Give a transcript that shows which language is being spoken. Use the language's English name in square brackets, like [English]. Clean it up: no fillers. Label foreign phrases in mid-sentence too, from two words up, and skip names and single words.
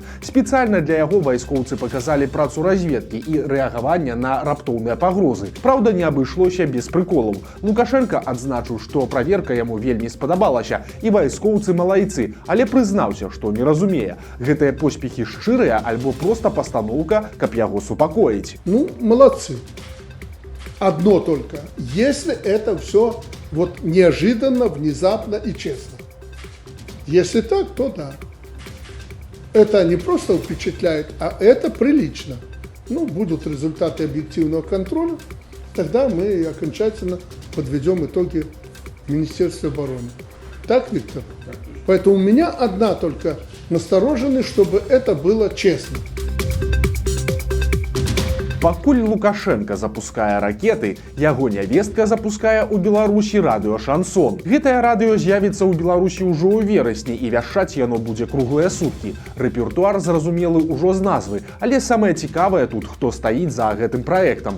[Belarusian] Спецыяльна для яго вайскоўцы паказалі працу разведкі і рэагавання на раптоўныя пагрозы. Праўда, не абышлося без прыколаў. Лукашенко адзначыў, што праверка яму вельмі спадабалася і вайскоўцы малайцы, але прызнаўся, што не разумее, гэтыя поспехі шчырыя альбо проста пастаноўка, каб яго супакоіць. [Russian] Молодцы. Одно только. Если это все вот неожиданно, внезапно и честно. Если так, то да. Это не просто впечатляет, а это прилично. Будут результаты объективного контроля. Тогда мы окончательно подведем итоги Министерства обороны. Так, Виктор? Поэтому у меня одна только настороженность, чтобы это было честно. [Belarusian] Пакуль Лукашенко запускае ракеты, яго нявестка запускае ў Беларусі радыё «Шансон». Гэтае радыё з'явіцца ў Беларусі ўжо ў верасні і вяшчаць яно будзе круглыя суткі. Рэпертуар зразумелы ўжо з назвы, але самае цікавае тут, хто стаіць за гэтым праектам.